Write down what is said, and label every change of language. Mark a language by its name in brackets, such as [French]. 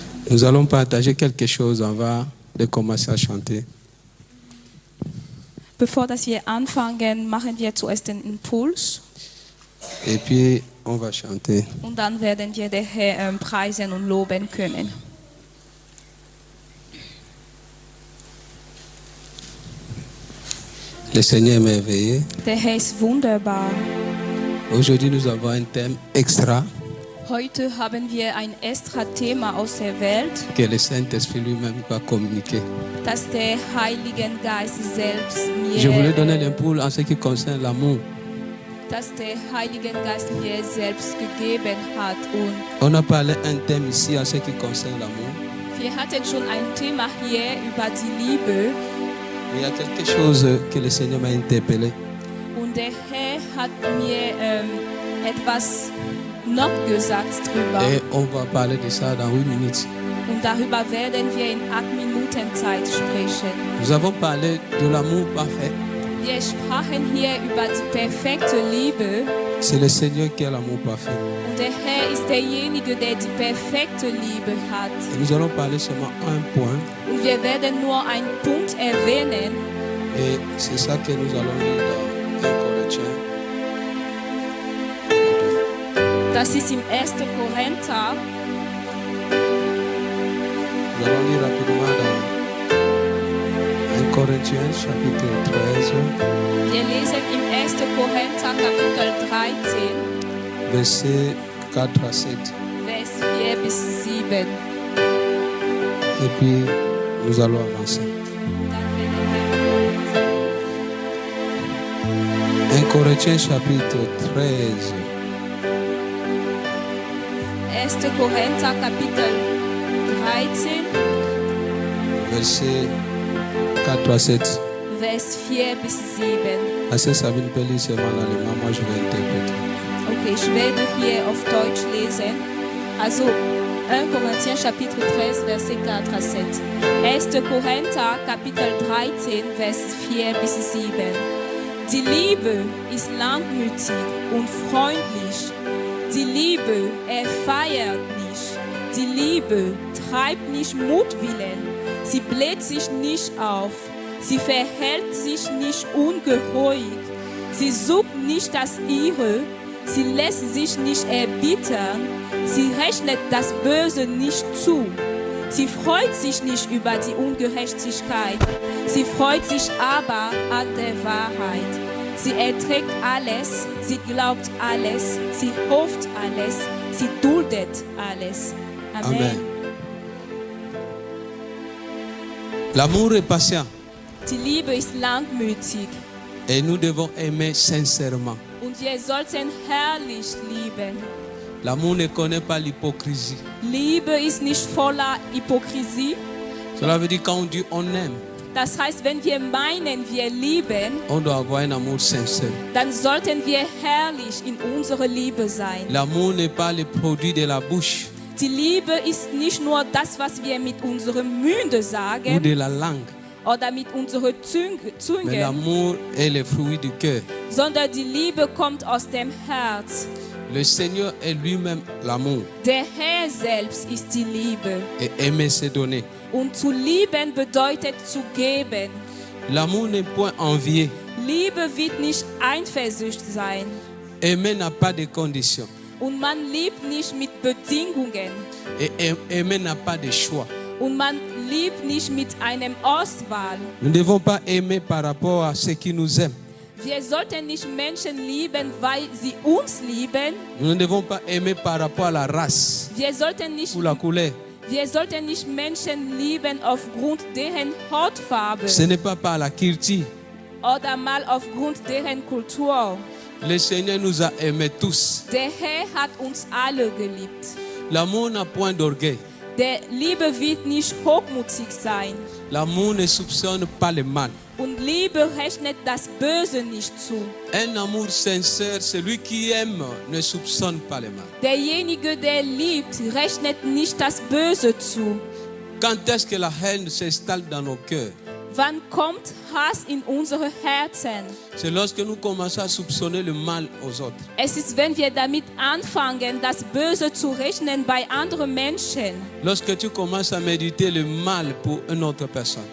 [French] Nous allons partager quelque chose. On va commencer à chanter. [German] Bevor dass wir anfangen, machen wir zuerst den Impuls. [French] Et puis, on va chanter. [German] Und dann werden wir den Herrn preisen und loben können. [French] Le Seigneur est merveilleux. [German] Der Herr ist wunderbar. [French] Aujourd'hui, nous avons un thème extra [German] Heute haben wir ein extra Thema aus der Welt, [French] que le Saint-Esprit lui-même va communiquer. [German] das der Heilige Geist selbst [French] Je voulais donner [German] mir, [French] l'impulse en ce qui concerne l'amour. [German] das der Heilige Geist mir selbst gegeben hat. Und [French] On a parlé un thème ici en ce qui concerne l'amour. [German] wir hatten schon ein Thema hier über die Liebe. [French] Mais il y a quelque chose que le Seigneur m'a interpellé. [German] Und der Herr hat mir etwas noch gesagt drüber. [French] Et on va parler de ça dans 8 minutes. [German] Und darüber werden wir in 8 Minuten Zeit sprechen. [French] Nous avons parlé de l'amour parfait. [German] Wir sprachen hier über die perfekte Liebe. [French] C'est le Seigneur qui a l'amour parfait. [German] Und der Herr ist derjenige, der die perfekte Liebe hat. [French] Et nous allons parler seulement un point. [German] Und wir werden nur einen Punkt erwähnen. [French] Et c'est ça que nous allons lire dans 1 Corinthiens. [German] Das ist im 1. Korinther. [French] Nous allons lire rapidement dans 1 Corinthiens chapitre 13, [German] Wir lesen im 1. Korinther Kapitel 13, [French] versets 4 à 7. [German] Vers 4 bis 7. [French] Et puis nous allons avancer. [German] Dann werden wir [French] 1 Corinthiens chapitre 13, [German] 1. Korinther Kapitel 13, [French] versets 4 à 7. [German] Vers 4 bis 7. [French] Assez Sabine peut lire seulement en allemand, moi je vais interpréter. [German] Okay, ich werde hier auf Deutsch lesen. Also 1 Korinther [French] Chapitre 13, Verset 4 à 7. [German] 1. Korinther Kapitel 13, Vers 4 bis 7. Die Liebe ist langmütig und freundlich. Die Liebe feiert nicht. Die Liebe treibt nicht Mutwillen. Sie bläht sich nicht auf. Sie verhält sich nicht ungeheuig. Sie sucht nicht das Ihre. Sie lässt sich nicht erbittern. Sie rechnet das Böse nicht zu. Sie freut sich nicht über die Ungerechtigkeit. Sie freut sich aber an der Wahrheit. Sie erträgt alles. Sie glaubt alles. Sie hofft alles. Sie duldet alles. Amen. Amen. [French] L'amour est patient [German] Die Liebe ist langmütig. [French] et nous devons aimer sincèrement. [German] Und wir sollten herrlich lieben. [French] L'amour ne connaît pas l'hypocrisie. [German] Liebe ist nicht voller Hypokrisie. [French] Cela veut dire quand on dit on aime, [German] Das heißt, wenn wir meinen, wir lieben, [French] on doit avoir un amour sincère. [German] dann sollten wir herrlich in unserer Liebe sein. [French] L'amour n'est pas le produit de la bouche [German] Die Liebe ist nicht nur das, was wir mit unserem Munde [French] ou [German] sagen [French] de la langue, [German] oder mit unserer [French] mais [German] Zunge, [French] l'amour est le fruit du cœur. [German] sondern die Liebe kommt aus dem Herz. [French] Le Seigneur est lui-même l'amour [German] Der Herr selbst ist die Liebe. [French] et aimer c'est donner. [German] Und zu lieben bedeutet zu geben. [French] L'amour n'est point envié. [German] Liebe wird nicht Eifersucht sein. [French] Aimer n'a pas de conditions. [German] Und man liebt nicht mit Bedingungen. [French] Et aimer n'a pas de choix. [German] Und man liebt nicht mit einem Auswahl. [French] Nous ne devons pas aimer par rapport à ceux qui nous aiment. [German] Wir sollten nicht Menschen lieben, weil sie uns lieben. [French] Nous ne devons pas aimer par rapport à la race [German] Wir sollten nicht, [French] ou la couleur. [German] Menschen lieben aufgrund deren Hautfarbe [French] Ce n'est pas par la culture. [German] oder mal aufgrund deren Kultur. [French] Le Seigneur nous a aimés tous. [German] Der Herr hat uns alle geliebt. [French] L'amour n'a point d'orgueil. [German] Der Liebe wird nicht hochmutig sein. [French] L'amour ne soupçonne pas le mal. [German] Und Liebe rechnet das Böse nicht zu. [French] Un amour sincère, celui qui aime ne soupçonne pas le mal. [German] Derjenige, der liebt, rechnet nicht das Böse zu. [French] Quand est-ce que la haine s'installe dans nos cœurs? [German] Wann kommt Hass in unsere Herzen? [French] C'est lorsque nous commençons à soupçonner le mal aux autres. [German] Es ist, wenn wir damit anfangen, das Böse zu rechnen bei anderen Menschen. [French] Lorsque tu commences à méditer le mal pour une autre personne.